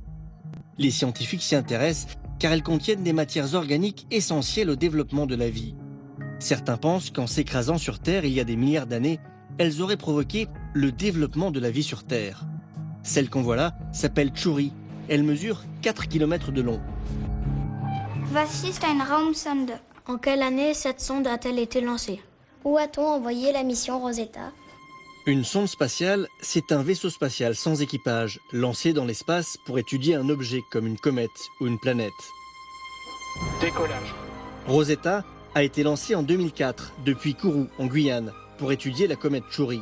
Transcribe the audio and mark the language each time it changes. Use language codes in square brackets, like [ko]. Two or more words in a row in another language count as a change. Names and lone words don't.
[fr] Les scientifiques s'y intéressent car elles contiennent des matières organiques essentielles au développement de la vie. Certains pensent qu'en s'écrasant sur Terre il y a des milliards d'années, elles auraient provoqué le développement de la vie sur Terre. Celle qu'on voit là s'appelle Chury. Elle mesure 4 km de long. [de] Was ist ein Raumsonde? [fr] En quelle année cette sonde a-t-elle été lancée? Où a-t-on envoyé la mission Rosetta? Une sonde spatiale, c'est un vaisseau spatial sans équipage, lancé dans l'espace pour étudier un objet comme une comète ou une planète. Décollage. Rosetta a été lancée en 2004 depuis Kourou, en Guyane, pour étudier la comète Chury.